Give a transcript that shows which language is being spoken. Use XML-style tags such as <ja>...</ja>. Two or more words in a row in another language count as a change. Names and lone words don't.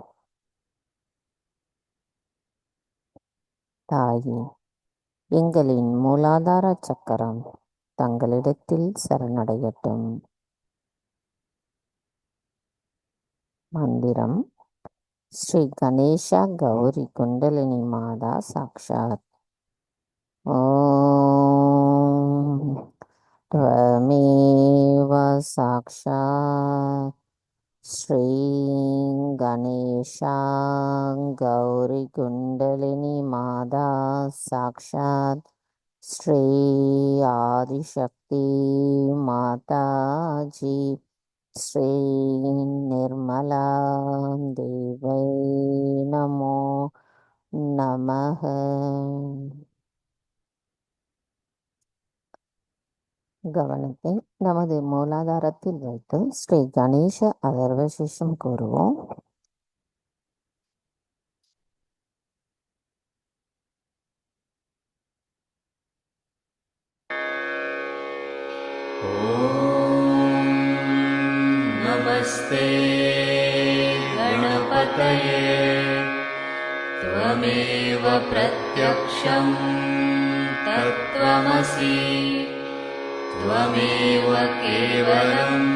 <ta>தாயே, எங்களின் மூலாதார சக்கரம் தங்களிடத்தில் சரணடையட்டும்.</ta> <sa>மந்திரம்: श्री गणेशा गौरी कुण्डलिनी माता साक्षात्. ஓம் त्वमेव साक्षात् श्री गणेशा गौरी कुंडलिनी माता साक्षात् श्री आदिशक्ति माता जी श्री निर्मला देवै नमो नमः.</sa> <ta>கவனத்தை நமது மூலாதாரத்தில் வைத்து ஸ்ரீ கணேச அதர்வசேஷம் கூறுவோம்.</ta> <sa>नमस्ते गणपतये त्वमेव प्रत्यक्षं तत्त्वमसि त्वमेव केवलं</sa>